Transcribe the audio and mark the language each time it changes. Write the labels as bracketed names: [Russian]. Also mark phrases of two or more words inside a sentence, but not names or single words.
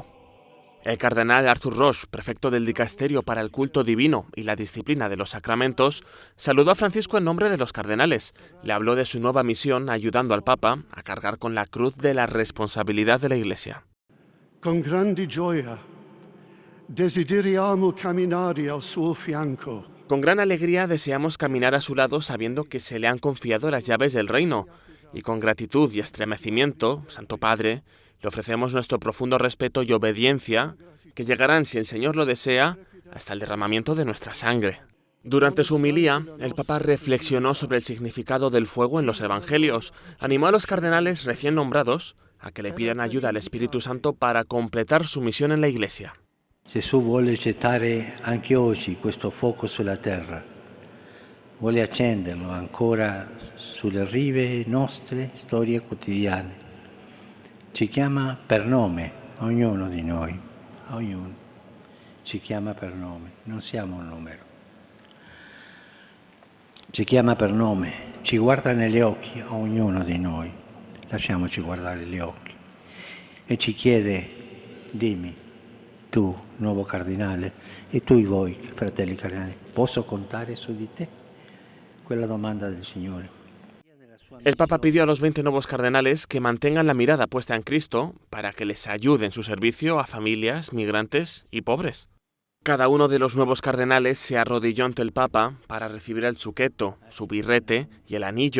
[Spanish] El cardenal Arthur Roche, prefecto del Dicasterio para el Culto Divino y la Disciplina de los Sacramentos, saludó a Francisco en nombre de los cardenales. Le habló de su nueva misión ayudando al Papa a cargar con la cruz de la responsabilidad de la Iglesia. [Italian] Con grande gioia desideriamo camminare al suo fianco. [Spanish] Con gran alegría deseamos caminar a su lado sabiendo que se le han confiado las llaves del reino. Y con gratitud y estremecimiento, Santo Padre, le ofrecemos nuestro profundo respeto y obediencia, que llegarán, si el Señor lo desea, hasta el derramamiento de nuestra sangre. Durante su homilía, el Papa reflexionó sobre el significado del fuego en los Evangelios. Animó a los cardenales recién nombrados a que le pidan ayuda al Espíritu Santo para completar su misión en la Iglesia. [Italian] Gesù vuole gettare anche oggi questo fuoco sulla terra, vuole accenderlo ancora sulle rive nostre storie quotidiane. Ci chiama per nome, ognuno di noi, ognuno ci chiama per nome, non siamo un numero. Ci chiama per nome, ci guarda negli occhi a ognuno di noi, lasciamoci guardare gli occhi, e ci chiede, dimmi, tu, nuovo cardinale, e tu voi, fratelli cardinali, posso contare su di te? Quella domanda del Signore. [Spanish] El Papa pidió a los 20 nuevos cardenales que mantengan la mirada puesta en Cristo para que les ayude en su servicio a familias, migrantes y pobres. Cada uno de los nuevos cardenales se arrodilló ante el Papa para recibir el zuqueto, su birrete y el anillo.